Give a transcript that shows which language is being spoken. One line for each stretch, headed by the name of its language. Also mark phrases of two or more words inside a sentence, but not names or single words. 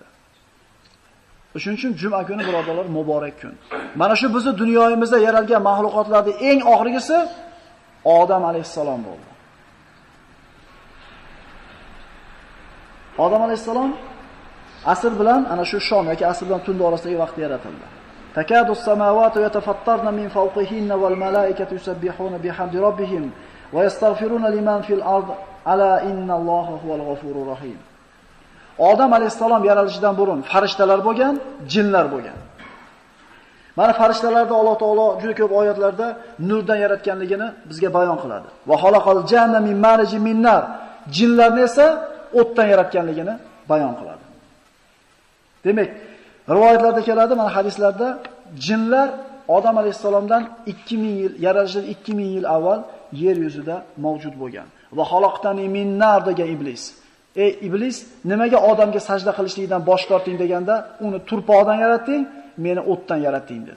Uzbek: Shuning uchun juma kuni birodarlar muborak kun. Mana shu bizning dunyoyimizda yaralgan mahluqotlarning eng oxirgisi Odam alayhissalom bo'ldi. Odam alayhissalom asr bilan ana shu shom yoki asr bilan tund orasidagi vaqtda yaratildi.
Arabic: تكاد السماوات يتفطرن من فوقهن والملائكة يسبحون بحمد ربهم ويستغفرون لمن في الأرض ألا إن الله هو الغفور الرحيم.
Uzbek: Odam alayhissalom yaralishidan burun farishtalar bo'lgan, jinlar bo'lgan. Mana farishtalarni Alloh taolo juda ko'p oyatlarda nurdan yaratganligini bizga bayon qiladi.
Arabic: وخلق الجان من مارج من نار.
Uzbek: Jinlarni esa o'tdan yaratganligini bayon qiladi. Demak, rivoyatlarda keladi, mana hadislarda jinlar Odam alayhissalomdan 2000 yil, yaralishidan 2000 yil avval yer yuzida mavjud bo'lgan.
Arabic: وخلقتني من نار
Uzbek: degan iblis. Ey iblis, nimaga odamga sajda qilishlikdan bosh torting deganda, uni turpoqdan yaratding, meni o'tdan yaratding dedi.